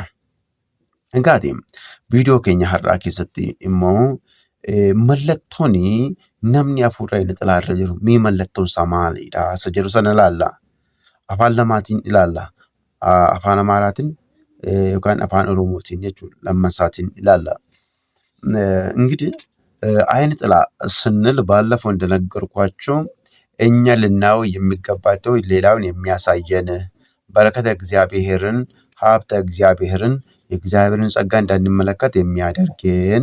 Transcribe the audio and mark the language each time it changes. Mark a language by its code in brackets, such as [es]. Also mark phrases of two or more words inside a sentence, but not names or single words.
[om] Egaati viidiyoo keenya har'aa keessatti immoo mallattoon namni afurri ayina xilaarra jiru mee mallattoon isaa maalidha? Isa jedhu sana ilaalla. Afaan lamaatiin ilaalla. Afaan Amaaraatiin yookaan afaan Oromootiin jechuudha lammasaatiin ilaalla. [am] እንግዲህ አይን ጥላ ስንል ባለፈው እንደነገርኳቸው እኛ ልናየው የሚገባቸው ሌላውን የሚያሳየን በረከተ እግዚአብሔርን ሀብተ እግዚአብሔርን የእግዚአብሔርን ጸጋ እንዳንመለከት የሚያደርገን